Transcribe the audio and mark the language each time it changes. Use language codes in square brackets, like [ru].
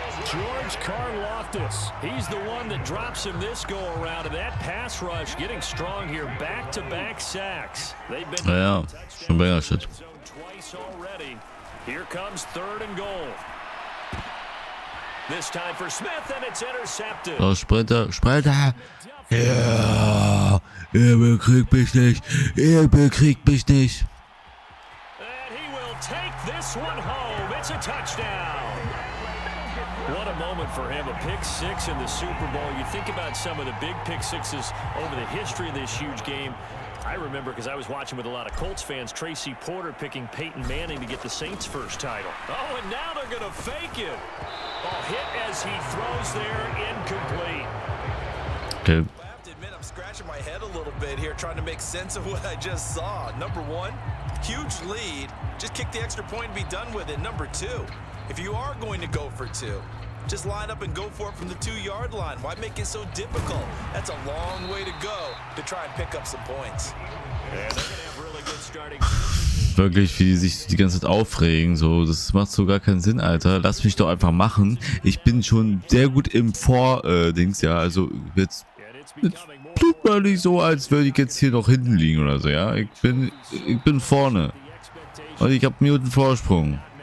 [en] George Karlaftis, he's the one that drops him this go-around, and that pass rush getting strong here. Back-to-back sacks. They've been [de] Ja, schon länger shit. [en] twice already. Here comes 3rd and goal. This time for Smith, and it's intercepted. [de] So, Sprinter. Ja, ihr bekriegt mich nicht. Ihr bekriegt mich nicht. [en] And he will take this one home. It's a touchdown. What a moment for him. A pick 6 in the Super Bowl. You think about some of the big pick 6s over the history of this huge game. I remember, because I was watching with a lot of Colts fans, Tracy Porter picking Peyton Manning to get the Saints' first title. Oh, and now they're going to fake it. Oh, hit as he throws there, incomplete. Okay. I have to admit, I'm scratching my head a little bit here trying to make sense of what I just saw. Number 1, huge lead. Just kick the extra point and be done with it. Number 2, if you are going to go for 2, just line up and go for it from the 2-yard line. Why make it so difficult? That's a long way to go to try and pick up some points. And they're going to have really good starting. [de] Wirklich, wie die sich die ganze Zeit aufregen. So, das macht so gar keinen Sinn, Alter. Lass mich doch einfach machen. Ich bin schon sehr gut im Vor-Dings, ja. Also, jetzt tut mal nicht so, als würde ich jetzt hier noch hinten liegen oder so, ja. Ich bin vorne. Und ich habe Minuten Vorsprung.